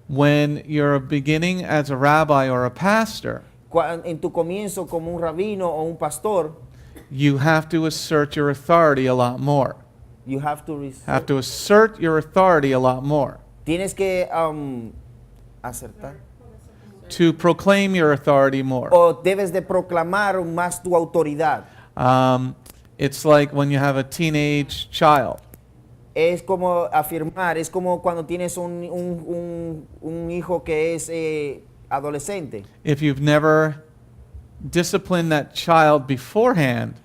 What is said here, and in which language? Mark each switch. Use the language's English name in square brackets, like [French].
[English] when you're beginning as a rabbi or a pastor, [Spanish] En tu comienzo como un rabino o un pastor, [English] you have to assert your authority a lot more. you have to assert your authority a lot more. [Spanish] tienes que acertar. [English] To proclaim your authority more. [Spanish] O debes de proclamar más tu autoridad. [English] It's like when you have a teenage child. [Spanish] Es como afirmar, es como cuando tienes un hijo que es adolescente. [English] If you've never disciplined that child beforehand,